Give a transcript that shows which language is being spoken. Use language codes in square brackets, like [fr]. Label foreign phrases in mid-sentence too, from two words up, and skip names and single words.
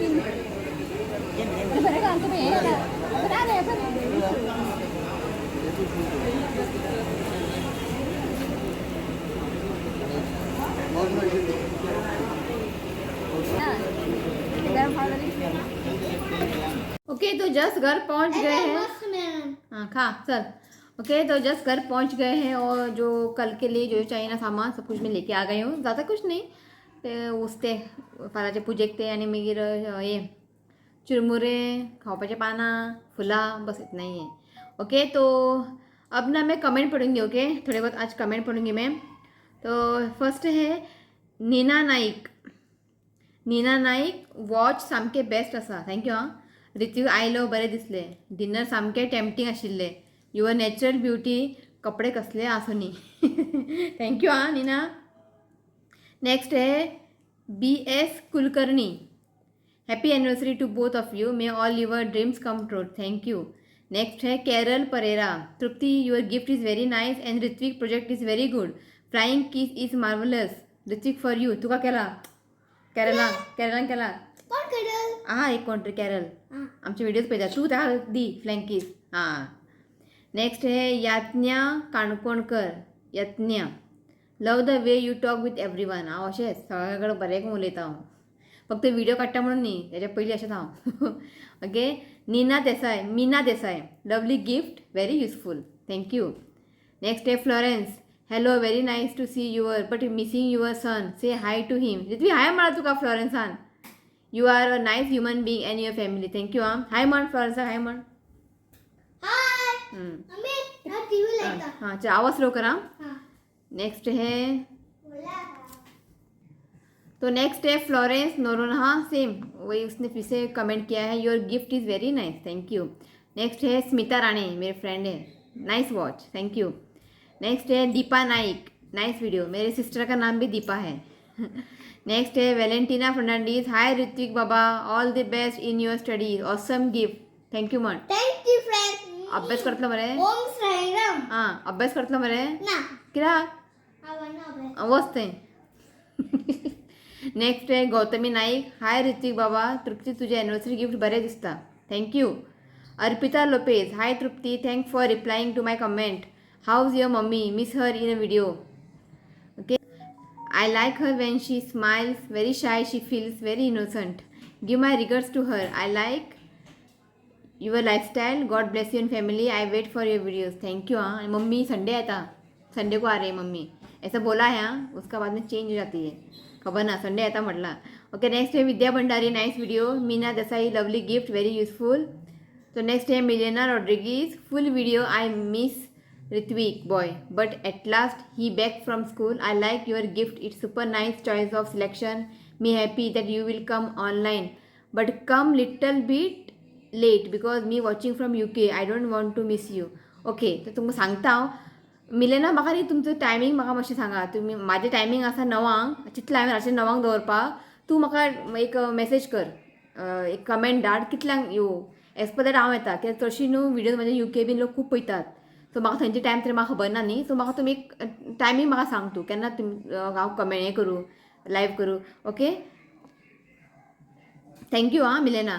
[kok] बरें घाल तुम्ही [hi] ओके तो जस्ट घर पहुंच गए हैं [kok] मस्त मॅडम. [hi] हाँ खा चल ओके तो जस्ट घर पहुंच गए हैं और जो कल के लिए जो चाहिए ना सामान सब कुछ मैं लेके आ गई हूँ ज़्यादा कुछ नहीं [kok] ते उसते फाराचे पुजेक ते आणि मागीर ये चुरमुरे खावपाचे पानां फुलां [hi] बस इतना ही है ओके तो अब ना मैं कमेंट पढ़ूंगी ओके थोड़े बहुत आज कमेंट पढ़ूंगी मैं तो फर्स्ट है नीना [kok] नाईक वॉच सामके बेस्ट आसा थँक्यू हां रित्वीक आयलो बरें दिसले डिनर सामकें टेम्पटींग आशिल्ले [en] your natural ब्युटी [kok] कपडे कसले आसुनी [en] थँक्यू हां नीना नेक्स्ट है BS कुलकर्णी happy anniversary to both of you may all your dreams come true thank you नेक्स्ट है कैरल परेरा तृप्ति your gift is very nice and ऋत्विक project is very good flying kiss is marvelous ऋत्विक for you [kok] तुका केला केरलान केला कोण करेल? हां एक कोणतरी कॅरल आमचे व्हिडिओज पळयता तू त्या [en] the flying kiss [kok] हां नेक्स्ट है याज्ञा काणकोणकर यत्न्या [en] love the way you talk with every one [kok] हांव अशेंच सगळे कडेन बरें उलयता हांव फक्त व्हिडिओ काडटा म्हणून न्ही तेच्या पयलीं अशेंच हांव ओके मीना देसाय [en] lovely gift very useful thank you [kok] नेक्स्ट है फ्लोरेन्स [en] hello very nice to see your but missing your son say hi to him [kok] रित्वी हाय म्हणा तुका फ्लोरेन्सान [en] you are a nice human being and your family [kok] थँक्यू हां हाय म्हण फ्लोरेन्सा हाय म्हण हाय मम्मी हा टीव्ही लायता. हाँ चल आवाज़ स्लो करा हाँ. [hi] नेक्स्ट है [kok] बोला. [hi] तो नेक्स्ट है फ्लोरेंस नोरोना सेम वही उसने फिर से कमेंट किया है [en] your gift is very nice thank you [hi] नेक्स्ट है स्मिता राणे मेरे फ्रेंड है [en] nice watch thank you [hi] नेक्स्ट है दीपा नाइक [en] nice video [hi] मेरे सिस्टर का नाम भी दीपा है नेक्स्ट है वेलेंटिना फर्नांडीज हाय ऋत्विक बाबा [en] all the best in your studies awesome gift [kok] थँक्यू म्हण [en] Thank you friend. [kok] अभ्यास करतलो मरे ओम साईराम. हां अभ्यास करतलो मरे ना. कित्याक आवडना. वचतें नेक्स्ट है [en] गौतमी नाईक हाय ऋत्विक बाबा तृप्ती [kok] तुझे एनिवर्सरी गिफ्ट बरें दिसता [en] थँक्यू अर्पिता लोपेज हाय तृप्ती thank for replying to my comment how is your mummy miss her in a video okay I like her when she smiles, very shy, she feels very innocent. Give my regards to her. I like your lifestyle. God bless you and family. I wait for your videos. Thank you. [hi] हाँ मम्मी संडे आता संडे को आ रही है मम्मी ऐसा बोला है हाँ उसका बाद में चेंज हो जाती है खबर ना संडे आता म्हटला ओके नेक्स्ट है विद्या भंडारी [en] nice video [hi] मीना देसाई [en] lovely gift very useful [hi] तो नेक्स्ट है मिलेना रॉड्रिगीज [en] full video I miss Ritvik boy, but at last he back from school. I like your gift. It's super nice choice of selection. Me happy that you will come online, but come little bit late because me watching from UK. I don't want to miss you. [kok] Okay, तर तुमकां सांगता हांव मिलेना म्हाका न्ही तुमचो टायमींग म्हाका मातशें सांगा तुमी म्हाजें टायमींग आसा 9 चितला हांवें रातचें 9 दवरपाक तूं म्हाका एक मेसेज कर एक कमेंट धाड कितल्यांक येवं [en] as per that [kok] हांव येता कित्याक चडशीं न्हू व्हिडिओज म्हाजे UK बीन लोक खूब पळयतात सो म्हाका थंयचे टायम तरी म्हाका खबर ना न्ही सो म्हाका तुमी एक टायमींग म्हाका सांग तूं केन्ना तुमी हांव कमेंट हें करूं लायव्ह करूं ओके थँक्यू हां मिलेना.